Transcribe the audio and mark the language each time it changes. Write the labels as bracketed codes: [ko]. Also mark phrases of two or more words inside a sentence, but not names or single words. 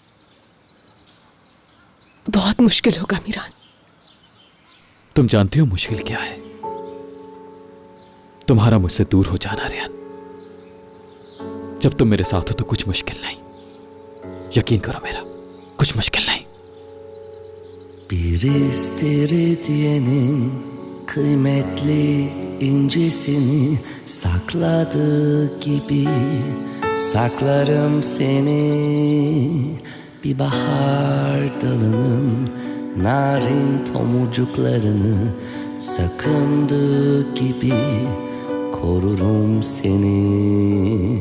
[hi] बहुत मुश्किल होगा मीरान। तुम जानती हो मुश्किल क्या है? तुम्हारा मुझसे दूर हो जाना रेहान। जब तुम मेरे साथ हो तो कुछ मुश्किल नहीं। यकीन करो मेरा, कुछ मुश्किल नहीं। [tr] Bir istiridyenin kıymetli incesini sakladığı gibi saklarım seni. Bir bahar dalının narin tomurcuklarını sakındığı gibi korurum seni.